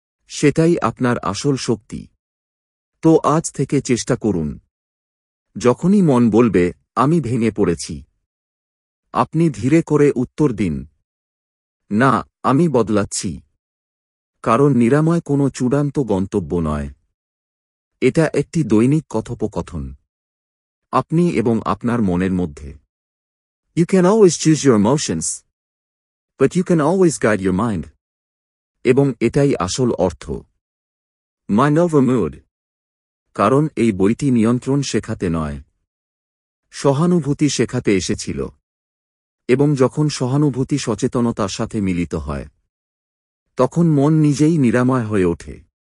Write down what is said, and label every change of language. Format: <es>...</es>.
<bn>সেটাই আপনার আসল শক্তি। তো আজ থেকে চেষ্টা করুন, যখনই মন বলবে আমি ভেঙে পড়েছি, আপনি ধীরে করে উত্তর দিন, না, আমি বদলাচ্ছি। কারণ নিরাময় কোনো চূড়ান্ত গন্তব্য নয়, এটা একটি দৈনিক কথোপকথন আপনি এবং আপনার মনের মধ্যে।</bn> <en>You can always choose your emotions, but you can always guide your mind.</en> <bn>এবং এটাই আসল অর্থ মাইন্ড ওভার মুড। কারণ এই বইটি নিয়ন্ত্রণ শেখাতে নয়, সহানুভূতি শেখাতে এসেছিল। এবং যখন সহানুভূতি সচেতনতার সাথে মিলিত হয়, তখন মন নিজেই নিরাময় হয়ে ওঠে।</bn>